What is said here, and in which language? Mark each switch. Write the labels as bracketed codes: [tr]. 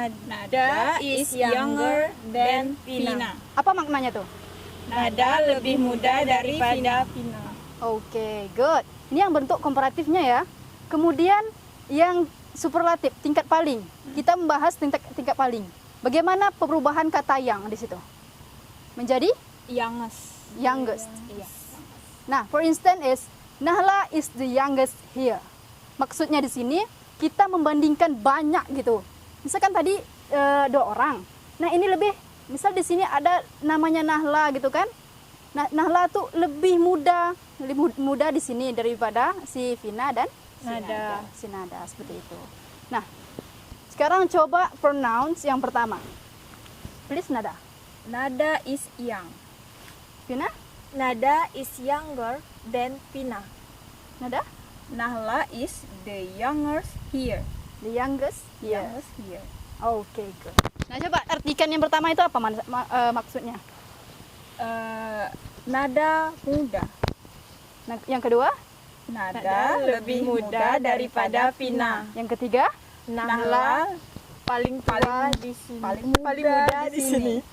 [en] Nada is younger than Vina. [id] Apa maknanya tuh? Nada lebih muda daripada Vina. Oke, good. Ini yang bentuk komparatifnya ya. Kemudian yang superlatif, tingkat paling. Kita membahas tingkat paling. Bagaimana perubahan kata yang di situ? Menjadi youngest. Iya. [en] Nah, for instance is Nahla is the youngest here. [id] Maksudnya di sini kita membandingkan banyak gitu. Misalkan tadi 2 orang. Nah, ini lebih misal di sini ada namanya Nahla gitu kan. Nah, Nahla tuh lebih muda di sini daripada si Vina dan si Nada seperti itu. Nah, sekarang coba pronounce yang pertama. Please Nada. [en] Nada is young. Vina? Nada is younger than Vina. Nada? Nahla is the youngest here. The youngest? Youngest here. Oke, good. [id] Nah, coba artikan yang pertama itu apa maksudnya? Nada muda. Nah, yang kedua? Nada lebih muda daripada Vina. Yang ketiga? Nahla paling di sini. Paling muda di sini.